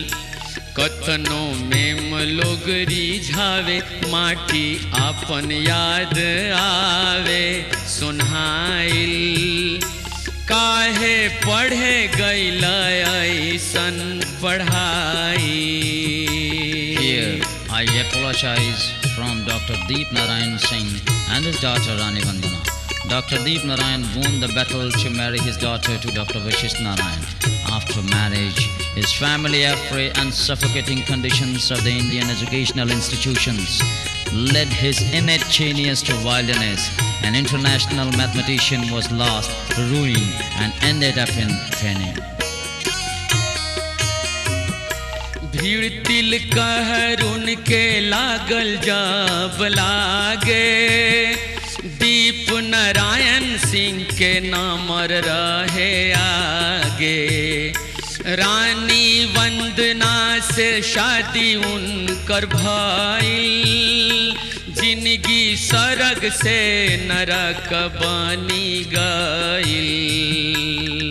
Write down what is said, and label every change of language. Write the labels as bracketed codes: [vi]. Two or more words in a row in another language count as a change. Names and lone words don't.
[bho] कतनो में लोग रिझावे, माटी आपन याद आवे सुनाइल। काहे पढ़े गईल ऐसन पढ़ाई। [en] Here, I apologize from Dr. Deep Narayan Singh and his daughter Rani Vandana. Dr. Deep Narayan won the battle to marry his daughter to Dr. Vasishtha Narayan. After marriage, his family, afraid and suffocating conditions of the Indian educational institutions, led his innate genius to wilderness. An international mathematician was lost, ruined, and ended up in training. [bho] भीड़ तिल कहर उनके लागल जब लागे, दीप नारायण सिंह के नामर रहे आगे। रानी वंदना से शादी उनकर भइल, जिंदगी सरग से नरक बनी गईल।